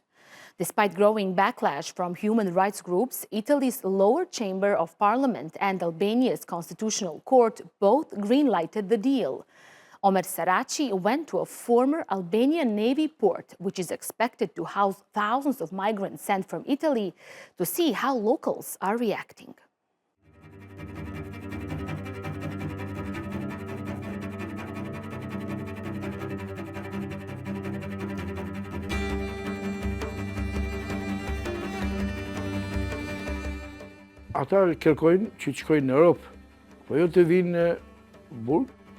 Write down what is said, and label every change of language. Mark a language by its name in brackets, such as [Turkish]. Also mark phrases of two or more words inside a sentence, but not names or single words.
[English] Despite growing backlash from human rights groups, Italy's lower chamber of parliament and Albania's constitutional court both greenlighted the deal. Omer Saraci went to a former Albanian Navy port, which is expected to house thousands of migrants sent from Italy, to see how locals are reacting. [Albanian] Ata kërkojnë që të shkojnë në Europë, po jo të vinë në burg.